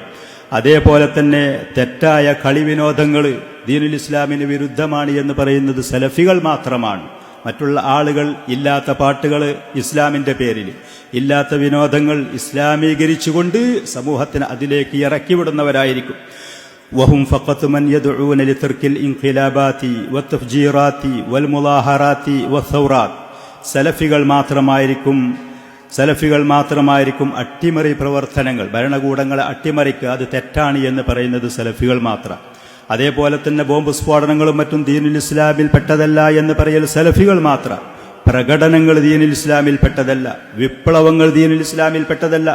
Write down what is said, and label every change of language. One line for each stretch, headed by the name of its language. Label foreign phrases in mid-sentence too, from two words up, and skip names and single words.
Malayalam: അതേപോലെ തന്നെ തെറ്റായ കളിവിനോദങ്ങൾ ദീനുൽ ഇസ്ലാമിന് വിരുദ്ധമാണ് എന്ന് പറയുന്നത് സലഫികൾ മാത്രമാണ്. മറ്റുള്ള ആളുകൾ ഇല്ലാത്ത പാട്ടുകൾ ഇസ്ലാമിൻ്റെ പേരിൽ, ഇല്ലാത്ത വിനോദങ്ങൾ ഇസ്ലാമീകരിച്ചുകൊണ്ട് സമൂഹത്തിന് അതിലേക്ക് ഇറക്കിവിടുന്നവരായിരിക്കും.
Arabic: وهم فقط من يدعون لترك الانقلابات والتفجيرات والمظاهرات والثورات.
Malayalam: സലഫികൾ മാത്രമായിരിക്കും അട്ടിമറി പ്രവർത്തനങ്ങൾ, ഭരണകൂടങ്ങളെ അട്ടിമറിക്കുക, അത് തെറ്റാണ് എന്ന് പറയുന്നത് സലഫികൾ മാത്രം. അതേപോലെ തന്നെ ബോംബ് സ്ഫോടനങ്ങളും മറ്റും ദീനുൽ ഇസ്ലാമിൽ പെട്ടതല്ല എന്ന് പറയൽ സലഫികൾ മാത്രം. പ്രകടനങ്ങൾ ദീനുൽ ഇസ്ലാമിൽ പെട്ടതല്ല, വിപ്ലവങ്ങൾ ദീനുൽ ഇസ്ലാമിൽ പെട്ടതല്ല.